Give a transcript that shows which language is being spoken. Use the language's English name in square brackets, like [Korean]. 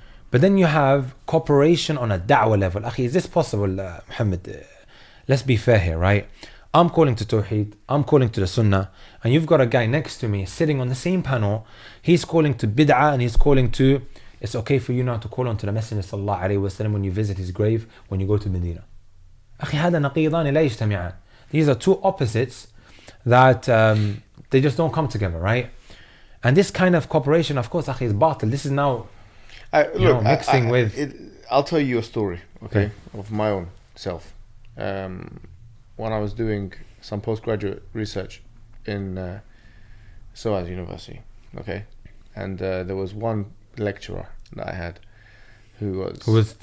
[English] But then you have cooperation on a da'wah level. Akhi, is this possible, Mohammed? Let's be fair here, right? I'm calling to Tawheed, I'm calling to the Sunnah, and you've got a guy next to me sitting on the same panel. He's calling to bid'ah and he's calling to, it's okay for you now to call on to the Messenger sallallahu alayhi wa sallam when you visit his grave, when you go to Medina. [Arabic] أخي هذا نقيضان لا يجتمعان. [English] These are two opposites that they just don't come together, right? And this kind of cooperation, of course, akhi, is batil. This is now mixing with. I'll tell you a story, okay, of my own self. When I was doing some postgraduate research in SOAS University, okay, and there was one lecturer that I had who was